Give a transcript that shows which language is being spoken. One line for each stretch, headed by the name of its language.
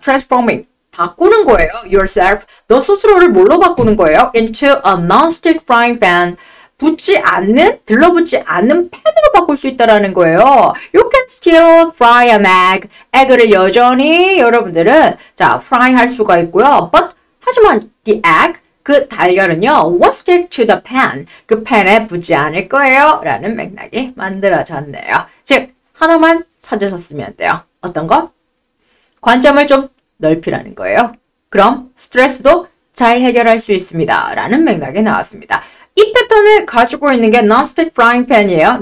English: Transforming.
Korean: 바꾸는 거예요.
English: Yourself.
Korean: 너 스스로를 뭘로 바꾸는 거예요?
English: Into a non-stick frying pan.
Korean: 붙지 않는, 들러붙지 않는 팬으로 바꿀 수 있다라는 거예요.
English: You can still fry an egg.
Korean: 에그를 여전히 여러분들은 자, fry 할 수가 있고요.
English: But
Korean: 하지만
English: the egg
Korean: 그 달걀은요,
English: won't stick to the pan.
Korean: 그 팬에 붙지 않을 거예요. 라는 맥락이 만들어졌네요. 즉, 하나만 찾으셨으면 돼요. 어떤 거? 관점을 좀 넓히라는 거예요. 그럼 스트레스도 잘 해결할 수 있습니다. 라는 맥락이 나왔습니다. 이 패턴을 가지고 있는 게 non-stick frying pan이에요.